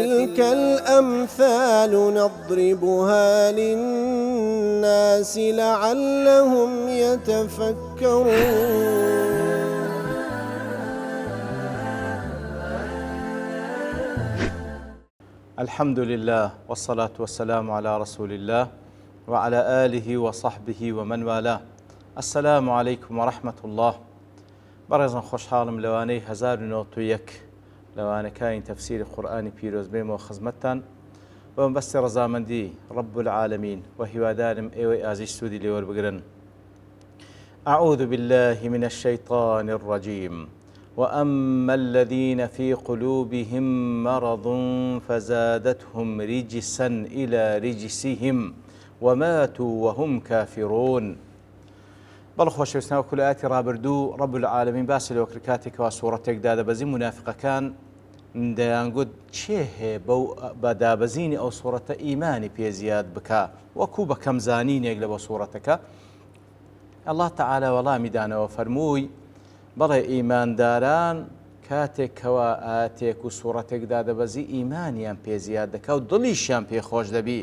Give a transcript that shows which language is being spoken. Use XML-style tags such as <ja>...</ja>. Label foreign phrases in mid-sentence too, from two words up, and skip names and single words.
<ar>وتلك الأمثال نضربها للناس لعلهم يتفكرون. الحمد لله والصلاة والسلام على رسول الله وعلى آله وصحبه ومن والاه. السلام عليكم ورحمة الله.</ar> <ckb>برزن خوشحالم لوانەی 1901 لەوانەکانی تەفسیری قورئانی پیرۆزبێمەوە خزمەتتان بەمبەستی ڕەزامەندی</ckb> <ar>رب العالمين</ar> <ckb>وهیوادارم ئێوەی ئازیز سوودی لێوەربگرن.</ckb> <ar>أعوذ بالله من الشيطان الرجيم. وأما الذين في قلوبهم مرض فزادتهم رجسا إلى رجسهم وماتوا وهم كافرون.</ar> <ckb>بەڵ خۆشەویستان وەکو لە ئاەتی ڕابردوو</ckb> <ar>رب العالمین</ar> <ckb>باسی لەوە کرد کاتێکەوە سوورەتێکدا دەبەزی منافقەکان دەیانگوت چێ هەیە بە دابەزینی ئەو سوورەتە ئیمانی پێ زیاد بکە وەکو بە کەمزانینێک لە بۆ سوورەتەکە.</ckb> <ar>ئەڵڵاه تەعالە</ar> <ckb>وەڵامی دانەوە فەرمووی بەڵێ ئیمانداران کاتێکەوە ئاەتێک و سوورەتێکدا دەبەزی ئیمانیان پێ زیاد دەکە و دڵیشیان پێ خۆش دەبی.</ckb>